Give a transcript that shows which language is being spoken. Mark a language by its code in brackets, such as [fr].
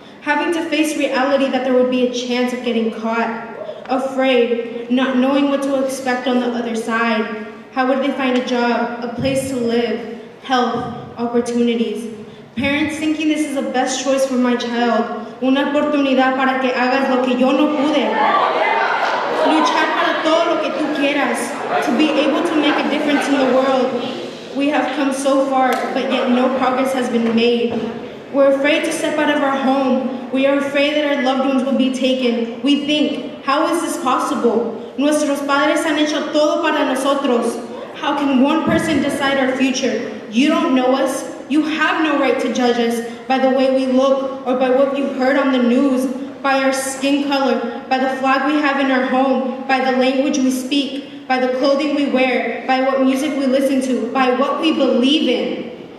[en] Having to face reality that there would be a chance of getting caught. Afraid, not knowing what to expect on the other side. How would they find a job, a place to live, health, opportunities? Parents thinking this is the best choice for my child. [es] Una oportunidad para que hagas lo que yo no pude. Luchar para todo lo que tú quieras. [en] To be able to make a difference in the world. We have come so far, but yet no progress has been made. We're afraid to step out of our home. We are afraid that our loved ones will be taken. We think, how is this possible? [es] Nuestros padres han hecho todo para nosotros. [en] How can one person decide our future? You don't know us. You have no right to judge us by the way we look or by what you've heard on the news, by our skin color, by the flag we have in our home, by the language we speak, by the clothing we wear, by what music we listen to, by what we believe in.